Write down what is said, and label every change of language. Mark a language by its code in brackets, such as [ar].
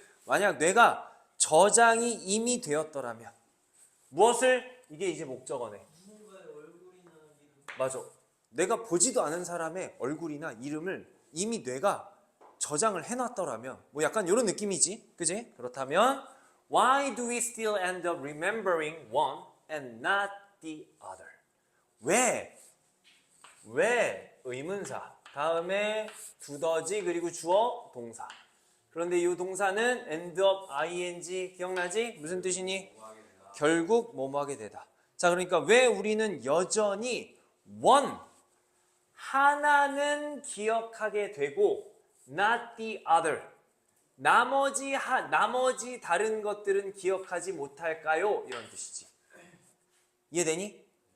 [ko] 만약 뇌가 저장이 이미 되었더라면 무엇을? 이게 이제 목적어네. 맞아. 내가 보지도 않은 사람의 얼굴이나 이름을 이미 뇌가 저장을 해놨더라면 뭐 약간 이런 느낌이지. 그지? 그렇다면 [en] why do we still end up remembering one and not the other? [ko] 왜 의문사 다음에 두더지 그리고 주어 동사 그런데 이 동사는 end up ing 기억나지? 무슨 뜻이니? 결국 뭐뭐 하게 되다. 자 그러니까 왜 우리는 여전히 one 하나는 기억하게 되고 [en] not the other [ko] 나머지 다른 것들은 기억하지 못할까요? 이런 뜻이지. 이해되니?